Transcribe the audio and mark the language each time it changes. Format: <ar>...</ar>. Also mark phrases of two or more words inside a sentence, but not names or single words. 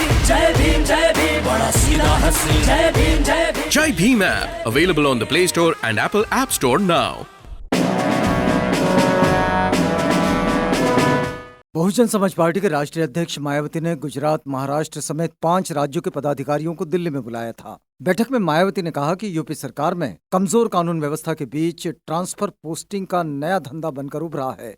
<hi>जय भीम, बड़ा सीधा हंसी। जय भीम जय भीम।</hi> <en>Jai Bhim app available on the Play Store and Apple App Store now.</en> <hi>बहुजन समाज पार्टी के राष्ट्रीय अध्यक्ष मायावती ने गुजरात, महाराष्ट्र समेत 5 राज्यों के पदाधिकारियों को दिल्ली में बुलाया था। बैठक में मायावती ने कहा कि यूपी सरकार में कमजोर कानून व्यवस्था के बीच ट्रांसफर पोस्टिंग का नया धंधा बनकर उभरा है।</hi>